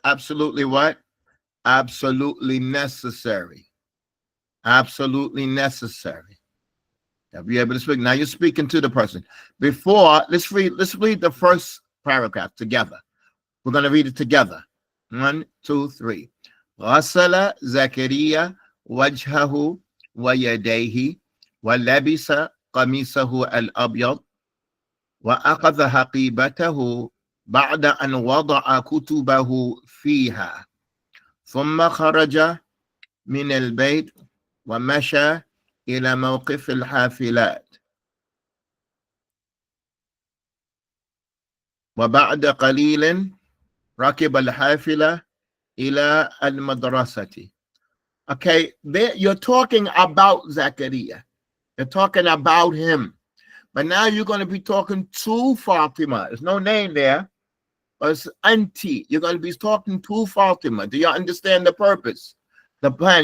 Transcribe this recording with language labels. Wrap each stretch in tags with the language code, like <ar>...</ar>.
<en>Absolutely what? Absolutely necessary. Absolutely necessary. To be able to speak. Now you're speaking to the person. Before, let's read the first paragraph together. We're going to read it together. 1, 2, 3.</en> <ar>غسل زكريا وجهه ويديه ولبس قميصه الأبيض وأخذ حقيبته بعد أن وضع كتبه فيها ثم خرج من البيت ومشى إلى موقف الحافلات وبعد قليل ركب الحافلة إلى المدرسة.</ar> <en>Okay, there you're talking about Zachariah. You're talking about him. But now you're going to be talking to Fatima. There's no name there, but it's auntie. You're going to be talking to Fatima. Do you understand the purpose? The plan?</en>